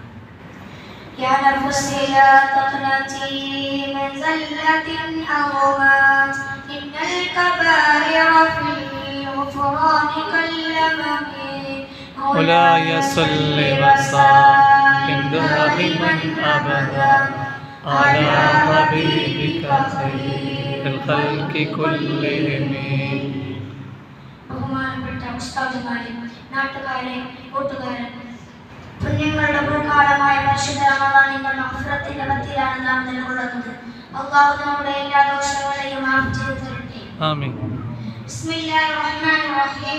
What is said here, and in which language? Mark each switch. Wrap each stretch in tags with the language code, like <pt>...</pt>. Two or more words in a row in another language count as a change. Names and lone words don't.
<ar>يا نفسي لا تقنطي من زلة أو مات إن الكبائر في الغفران كاليمم مولاي صل وسلم دائما أبدا على حبيبك خير الخلق كلهم.</ar> <ml>ബഹുമാനപ്പെട്ട ഉസ്താദുമാരെ, നാട്ടുകാരെ, കൂട്ടുകാരെ, പുണ്യങ്ങളുടെ പൂക്കാലമായ പരിശുദ്ധ റമദാനിന്റെ മഗ്ഫിറത്തിന്റെ പത്തിലാണ് നാം നിലകൊള്ളുന്നത്. അല്ലാഹു നമ്മുടെ എല്ലാ ദോഷങ്ങളെയും മാഫ് ചെയ്തു തരട്ടെ. ആമീൻ.</ml> <ar>بسم الله الرحمن الرحيم.</ar>